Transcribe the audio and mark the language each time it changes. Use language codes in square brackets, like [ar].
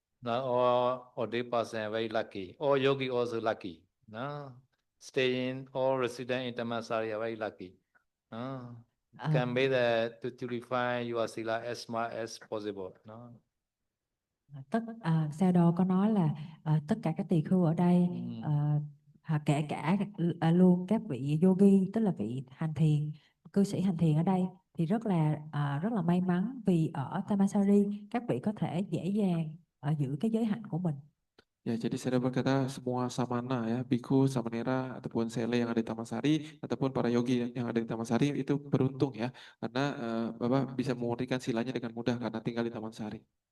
[en] Now all day person very lucky. All yogi also lucky. No? Staying all resident in Dhammasari are very lucky. No? À, Can be that to purify your sila as much as possible. No? [vi] Sa Đô có nói là tất cả các tỳ khưu ở đây kể cả luôn các vị yogi, tức là vị hành thiền, cư sĩ hành thiền ở đây thì rất là may mắn vì ở Thammasari các vị có thể dễ dàng giữ cái giới hạnh của mình. [id] Ya, jadi saya berkata semua samana ya, biku, samanera, ataupun sele yang ada di Tamasari, ataupun para yogi yang ada di Tamasari itu beruntung ya, karena Bapak bisa memurnikan silanya dengan mudah karena tinggal di Tamasari.